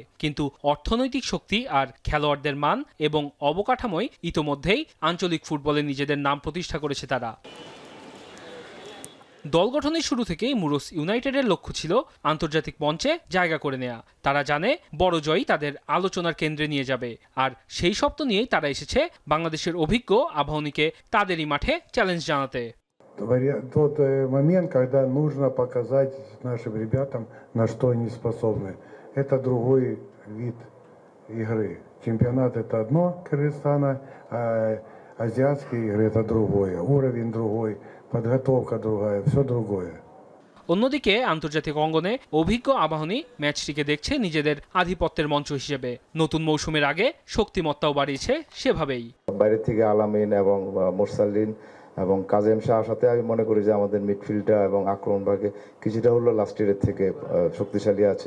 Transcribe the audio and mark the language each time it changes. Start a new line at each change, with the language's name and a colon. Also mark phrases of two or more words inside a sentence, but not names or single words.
Bangla: কিন্তু অর্থনৈতিক শক্তি আর খেলোয়াড়দের মান এবং অবকাঠামোয় ইতোমধ্যেই আঞ্চলিক ফুটবলে নিজেদের নাম প্রতিষ্ঠা করেছে তারা। দল গঠনের শুরু থেকেই মুরুস ইউনাইটেডের লক্ষ্য ছিল আন্তর্জাতিক মঞ্চে জায়গা করে নেয়া। তারা জানে বড় জয় তাদের আলোচনার কেন্দ্রে নিয়ে যাবে, আর সেই স্বপ্ন নিয়েই তারা এসেছে বাংলাদেশের অভিজ্ঞ আবাহনীকে তাদেরই মাঠে চ্যালেঞ্জ জানাতে।
Russian: Тот момент, когда нужно показать нашим ребятам, на что они способны. Это другой вид игры. Чемпионат это одно Кыргызстана, а азиатские игры это другое. Уровень другой, подготовка другая, все другое.
Bangla: অন্যদিকে আন্তর্জাতিক অঙ্গনে অভিজ্ঞ আবাহনী ম্যাচটিকে দেখছে নিজেদের আধিপত্যের মঞ্চ হিসেবে। নতুন মৌসুমের আগে শক্তিমত্তাও বাড়িয়েছে সেভাবেই। বাইরে থেকে আলামিন এবং মোরসালিন এবং কাজেম শাহর সাথে আমি মনে করি যে আমাদের মিডফিল্ডটা এবং আক্রমণ ভাগে কিছুটা হলো
English: last year
Bangla: থেকে শক্তিশালী আছে।